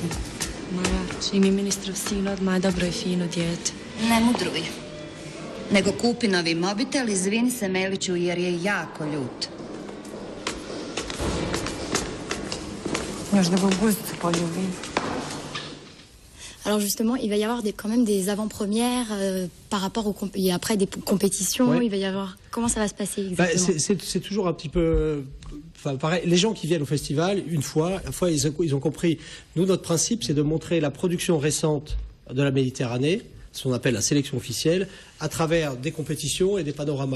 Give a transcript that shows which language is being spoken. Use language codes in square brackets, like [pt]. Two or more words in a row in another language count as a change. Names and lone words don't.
[bs] Moja, čim je ministrov sin odmah je dobro I fino dijete. Ne mudruj. Nego kupi novi mobitel, izvini se Meliću jer je jako ljut. Još da ga u guzicu poljubim. [fr] Alors justement, il va y avoir quand même des avant-premières par rapport et après des compétitions. Ouais. Il va y avoir comment ça va se passer exactement? C'est toujours un petit peu. Enfin, pareil, les gens qui viennent au festival, une fois ils ont compris. Nous, notre principe, c'est de montrer la production récente de la Méditerranée, ce qu'on appelle la sélection officielle, à travers des compétitions et des panoramas.